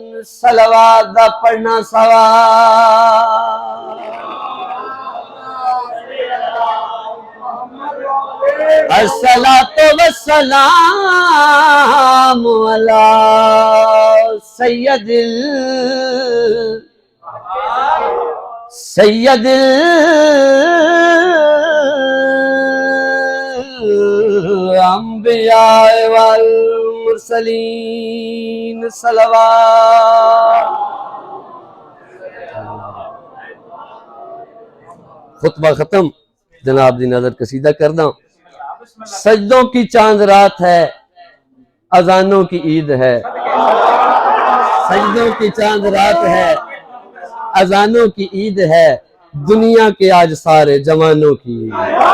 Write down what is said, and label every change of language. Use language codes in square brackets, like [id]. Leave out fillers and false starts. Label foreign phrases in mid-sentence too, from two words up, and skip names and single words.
[pa] सलवात दा पढ़ना सवाब। [ar] الصلاة والسلام على سيد السيد أنبياء والمرسلين صلوات. [pa] खुतबा खत्म, जनाब दी नजर कसीदा करदा। [ur] سجدوں کی چاند رات ہے، اذانوں کی عید ہے. سجدوں کی چاند رات ہے، اذانوں کی عید ہے، دنیا کے آج سارے جوانوں کی عید ہے.